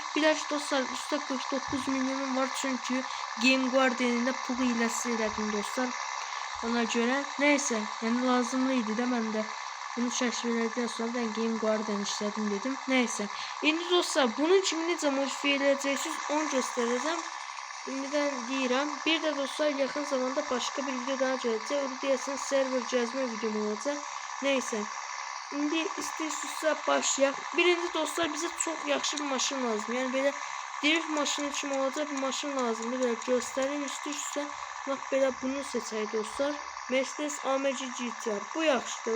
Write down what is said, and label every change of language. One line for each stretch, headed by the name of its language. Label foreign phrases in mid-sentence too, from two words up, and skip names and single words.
Azerbaijani: Bilək dostlar, üstə 49 milyonum var çünki Game Guardian'da pul hiləsi elədim dostlar. Ona görə neysə, yəni lazımlı idi də mən də bunu kəşf elədikdən sonra da Game Guardian işlədim dedim. Neysə, indi dostlar bunun kimi necə modifiye eləyəcəksiniz onu göstərəcəm. Şimdiden deyirəm.
Turkish: Bir de dostlar yakın zamanda başka bir video daha gelecek.
Azerbaijani: O da deyəsən server cəzmə videom olacaq. Neyse. İndi istəyirsinizsə başlayaq. Birinci dostlar bize çok yaxşı bir maşın lazım. Yəni belə drift maşını kimi olacaq bir maşın lazımdır. Belə göstərim. İstəyirsinizsə bax belə bunu seçək dostlar. Mercedes AMG GTR. Bu yaxşıdır.